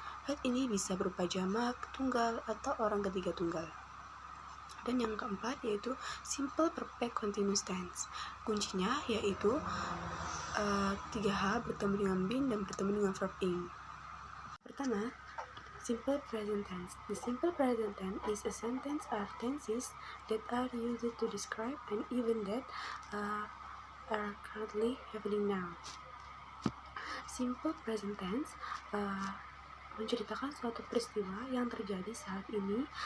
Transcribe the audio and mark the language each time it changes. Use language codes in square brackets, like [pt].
[id] Had ini bisa berupa jamak, tunggal, atau orang ketiga tunggal. Dan yang keempat yaitu simple perfect continuous tense. Kuncinya yaitu 3H bertemu dengan been dan bertemu dengan verb ing. Pertama, simple present tense. [en] The simple present tense is a sentence or tenses that are used to describe an event that are currently happening now. [id] Simple present tense menceritakan suatu peristiwa yang terjadi saat ini.